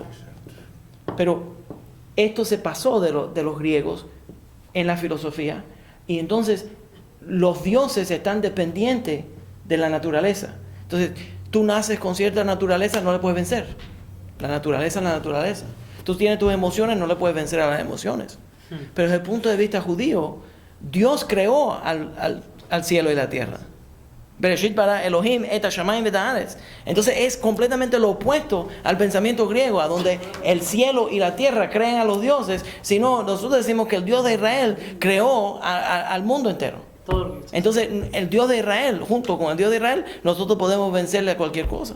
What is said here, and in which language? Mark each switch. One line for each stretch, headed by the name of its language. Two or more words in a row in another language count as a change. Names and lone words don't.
Spanish: Pero esto se pasó de los griegos en la filosofía, y entonces los dioses están dependientes de la naturaleza. Entonces, tú naces con cierta naturaleza, no le puedes vencer. La naturaleza es la naturaleza. Tú tienes tus emociones, no le puedes vencer a las emociones. Pero desde el punto de vista judío, Dios creó al cielo y la tierra.
Hebrew: בראשית ברא אלהים את השמים ואת הארץ.
Spanish: Entonces es completamente lo opuesto al pensamiento griego, a donde el cielo y la tierra creen a los dioses, sino nosotros decimos que el Dios de Israel creó al mundo entero. Entonces el Dios de Israel, junto con el Dios de Israel, nosotros podemos vencerle a cualquier cosa.